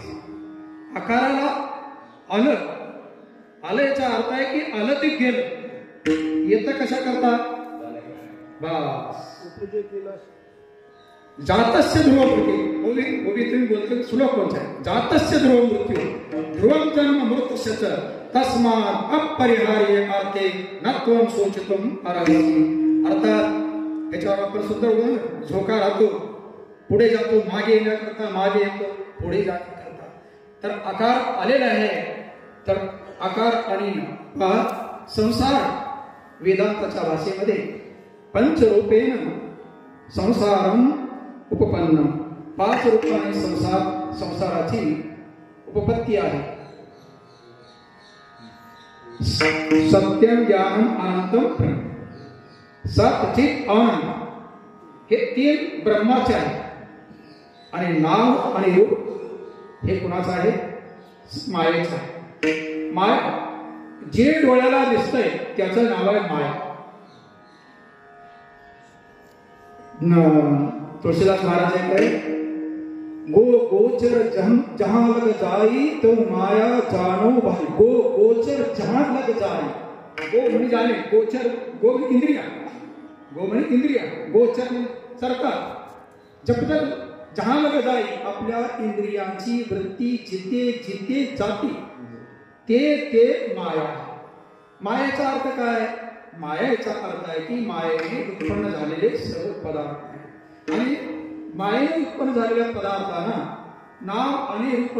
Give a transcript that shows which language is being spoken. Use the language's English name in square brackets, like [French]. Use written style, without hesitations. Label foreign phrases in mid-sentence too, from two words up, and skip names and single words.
[Marathi] आकाराला आलं. आलं याचा अर्थ आहे की आलं ते गेलं. येतं कशा करता? बस [Sanskrit] जातस्य ध्रुव मृत्यू. [Marathi] तुम्ही बोलतो श्लोक कोणता आहे? [Sanskrit] जातस्य ध्रुव मृत्यू ध्रुवम जन्म मृत्युश्च तस्मात् अपरिहार्य अर्थे नत्वं शोचितुम् अर्हसि. [Marathi] अर्थात याच्यावर आपण सुद्धा झोका राहतो, पुढे जातो, मागे येण्याकरता मागे येतो, पुढे जाण्याकरता. तर आकार आलेला आहे. तर आकार आणि संसार वेदांताच्या भाषेमध्ये [Sanskrit] पंचरूपेण संसारम उपपन्न. [Marathi] 5 रूपाने संसाराची उपपत्ती आहे. [Sanskrit] सत्यम ज्ञानम अनंतम सत चित आनंद [Marathi] हे 3 ब्रह्माचे आहे. आणि नाव आणि रूप हे कुणाचं आहे? मायेचं आहे. माया जे डोळ्याला दिसतंय त्याचं नाव आहे माया. तुळशीदास महाराज म्हणते [Hindi] गो गोचर जहां लग जाई तो माया जानो भाई. गो गोचर जहां लग जाई. [Marathi] गो म्हणजे जाणे, गोचर गो म्हणजे इंद्रिया. गो म्हणजे इंद्रिया, गोचर सरकार. [Hindi] जब तक जहां लग जाई [Marathi] आपल्या इंद्रियांची वृत्ती जिथे जिथे जाते ते माया. मायेचा अर्थ काय? मायेचा अर्थ आहे की मायेने उत्पन्न झालेले सर्व पदार्थ. आणि मायेने उत्पन्न झालेल्या पदार्थांना नाव आणि रूप.